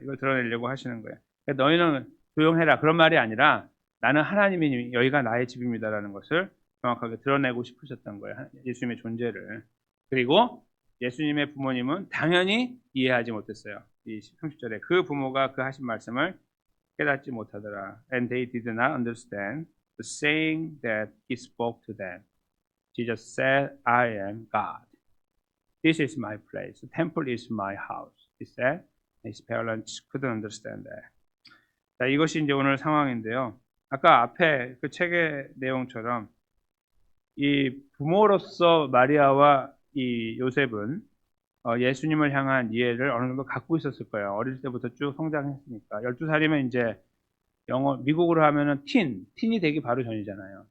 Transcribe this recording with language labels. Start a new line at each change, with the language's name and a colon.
Korean: 이걸 드러내려고 하시는 거예요. 그러니까 너희는 조용해라, 그런 말이 아니라 나는 하나님이니 여기가 나의 집입니다라는 것을 정확하게 드러내고 싶으셨던 거예요. 예수님의 존재를. 그리고 예수님의 부모님은 당연히 이해하지 못했어요. 이 30절에 그 부모가 그 하신 말씀을 깨닫지 못하더라.
English: And they did not understand the saying that he spoke to them. Jesus said, I am God. This is my place. The temple is my house. He said, his parents couldn't understand that.
Korean: 자, 이것이 이제 오늘 상황인데요. 아까 앞에 그 책의 내용처럼 이 부모로서 마리아와 이 요셉은 예수님을 향한 이해를 어느 정도 갖고 있었을 거예요. 어릴 때부터 쭉 성장했으니까. 12살이면 이제 영어, 미국으로 하면은 틴이 되기 바로 전이잖아요.